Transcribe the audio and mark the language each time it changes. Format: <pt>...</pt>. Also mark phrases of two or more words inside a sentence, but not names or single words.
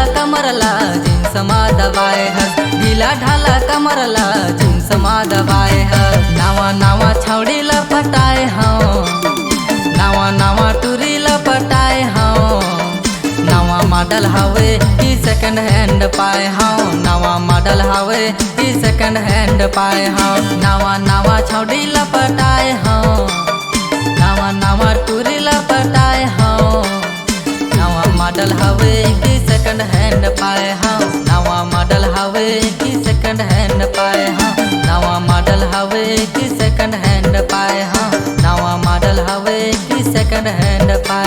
<hne>कमरला जींस मा दबाए हस ढीला ढाला कमरला जींस मा दबाए हस नावा नावा छौड़ी लपटाए हूँ नावा नावा टूरी लपटाए हूँ नवा मॉडल हवे की</hne> <en>second hand</en> <hne>पाए हूँ नवा मॉडल हवे की</hne> <en>second hand</en> <hne>पाए हूँ नवा नवा छौड़ी लपटाए हूँ नवा नवा टूरी लपटाए हूँ नवा मॉडल हवे की</hne> <en>second hand</en> <hne>पाए हूँ नवा मॉडल हवे की</hne> <en>second hand</en> <hne>पाए हूँ नवा मॉडल हवे की</hne> <en>second hand</en> <hne>पाए हूँ नवा मॉडल हवे की</hne> <en>second hand</en>